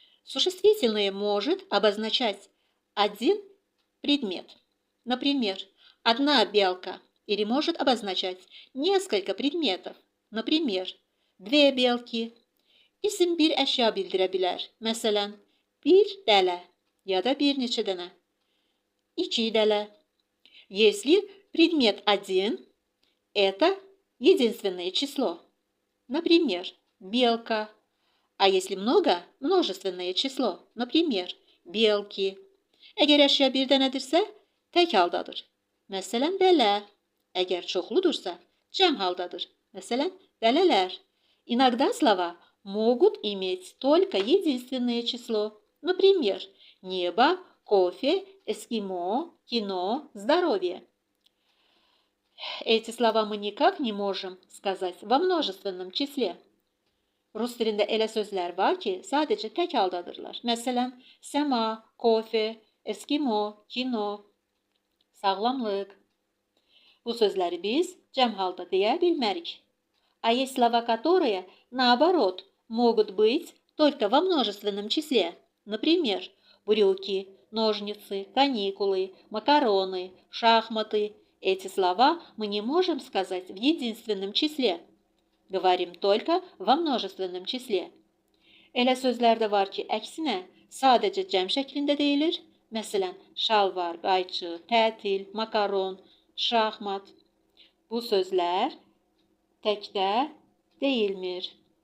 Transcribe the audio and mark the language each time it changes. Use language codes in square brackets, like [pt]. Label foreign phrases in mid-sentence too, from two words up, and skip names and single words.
[ru] Существительное может обозначать один предмет. Например, одна белка, или может обозначать nесколько предметов. Например, две белки. [az] İsim bir əşya bildirə bilər. Məsələn, bir dələ ya da bir neçə dənə. İki dələ. [ru] Если предмет один, это единственное число. Например, белка. А если много, множественное число. Например, belki. [az] Əgər əşya bir dənədirsə, tək haldadır. Məsələn, dələ. Əgər çoxludursa, cəm haldadır. Məsələn, dələlər. [ru] Иногда слова могут иметь только единственное число. Например, небо, кофе, эскимо, кино, здоровье. Эти слова мы никак не можем сказать во множественном числе. [az] Rus dilində elə sözlər var ki, sadəcə tək haldadırlar. Məsələn, səma, kofe, eskimo, kino, sağlamlıq. Bu sözləri biz cəm halda deyə bilmərik. [ru] А есть слова, которые, наоборот, могут быть только во множественном числе. Например, брюки, ножницы, каникулы, макароны, шахматы. Эти слова мы не можем сказать в единственном числе. Говорим только во множественном числе. [az] Elə sözlər də var ki, əksinə sadəcə cəm şəklində deyilir. Məsələn, şalvar, qayçı, tətil, makaron, şahmat. Bu sözlər təkdə deyilmir.